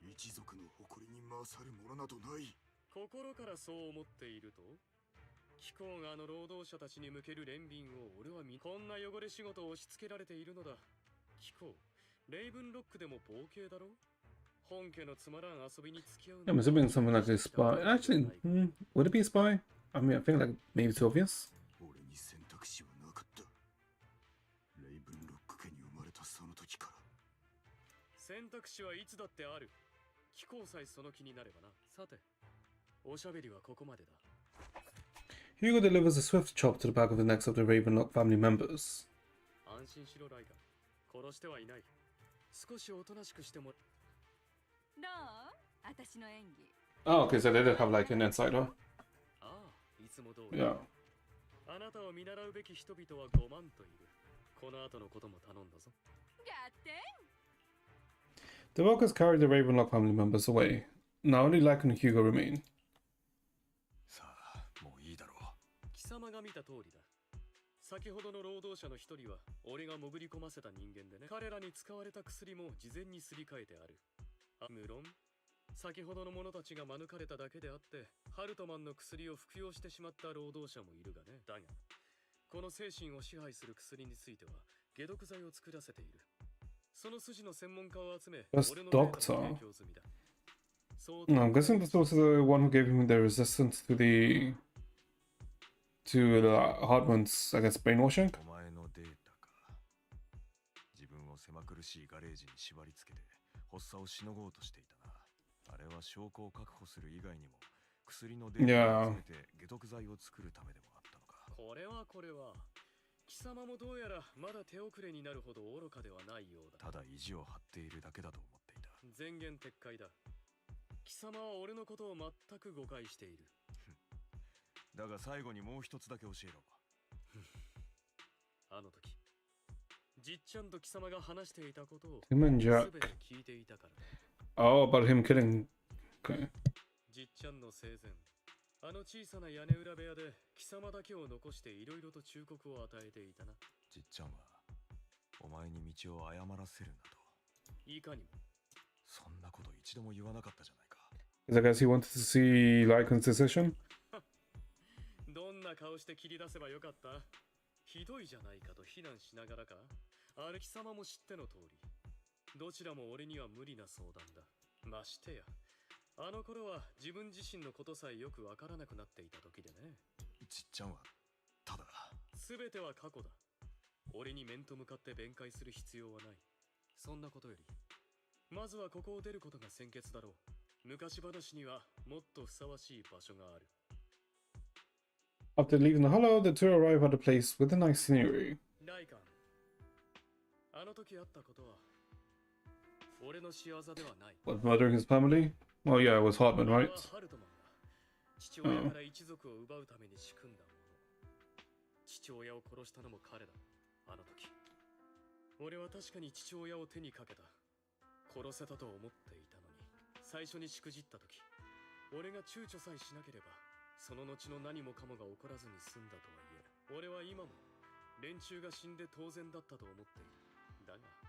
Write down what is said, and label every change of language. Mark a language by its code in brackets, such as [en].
[ja] 一族の誇りに勝るものなどない。心からそう思っていると。貴公があの労働者たちに向ける憐憫を俺はこんな汚れ仕事を押し付けられているのだ。貴公、レイブンロックでも冒険だろ。本家のつまらん遊びに付き合う。 [en] I'm assuming something like a spy. Actually, would it be a spy? I mean, I think like maybe it's obvious. [ja] 俺に選択肢はなかった。レイブンロック家に生まれたその時から。選択肢はいつだってある。貴公さえその気になればな。さて、おしゃべりはここまでだ。 [en] Hugo delivers a swift chop to the back of the necks of the Ravenlock family members. [ja] 安心しろライガー。殺してはいない。少しおとなしくしても。どう？私の演技。 [en] Oh, okay, so they did have like an insider. [ja] ああ、いつも通り。 [en] Yeah. [ja] あなたを見習うべき人々は5万といる。この後のことも頼んだぞ。ガッテン。 [en] The workers carried the Ravenlock family members away. Now only Lycan and Hugo remain. [ja] さあ、もういいだろう。貴様が見た通りだ。先ほどの労働者の一人は俺が潜り込ませた人間でね。彼らに使われた薬も事前にすり替えてある。無論、先ほどの者たちが免れただけであって、ハルトマンの薬を服用してしまった労働者もいるがね。だが、この精神を支配する薬については解毒剤を作らせている。その筋の専門家を集め、 [en] That's [ja] 俺のデータ [en] doctor. [ja] を提供済みだ。 [en] No, I'm guessing this was the one who gave him the resistance to the Hartman's, I guess, brainwashing. [ja] お前のデータか。自分を狭苦しいガレージに縛り付けて発作をしのごうとしていたな。あれは証拠を確保する以外にも薬のデータを集めて解毒剤を作るためでもあったのか。これは貴様もどうやらまだ手遅れになるほど愚かではないようだ。ただ意地を張っているだけだと思っていた。前言撤回だ。貴様は俺のことを全く誤解している。だが最後にもう一つだけ教えろ。あの時、じっちゃんと貴様が話していたことを [en] Him and Jack. [ja] 全て聞いていたから。 [en] Oh, about him killing. Okay. [ja] じっちゃんの生前、あの小さな屋根裏部屋で貴様だけを残していろいろと忠告を与えていたな。じっちゃんはお前に道を誤らせるなと。いかにも。そんなこと一度も言わなかったじゃないか。 [en] I guess he wanted to see Lycan's decision. [ja] どんな顔して切り出せばよかった？ひどいじゃないかと非難しながらか？あれ貴様も知っての通り。どちらも俺には無理な相談だ。ましてや、あの頃は自分自身のことさえよくわからなくなっていた時でね。じっちゃんは、ただ。全ては過去だ。俺に面と向かって弁解する必要はない。そんなことより、まずはここを出ることが先決だろう。昔話にはもっとふさわしい場所がある。 [en] After leaving the hollow, the two arrive at a place with a nice scenery. [ja] ライカン、あの時あったことは俺の仕業ではない。 [en] What, murdering his family? Oh yeah, it was Hartman, right? [ja] ハルトマンが父親から一族を奪うために仕組んだもの。父親を殺したのも彼だ。あの時俺は確かに父親を手にかけた。殺せたと思っていたのに、最初にしくじった時、俺が躊躇さえしなければその後の何もかもが起こらずに済んだとはいえ、俺は今も連中が死んで当然だったと思っている。だが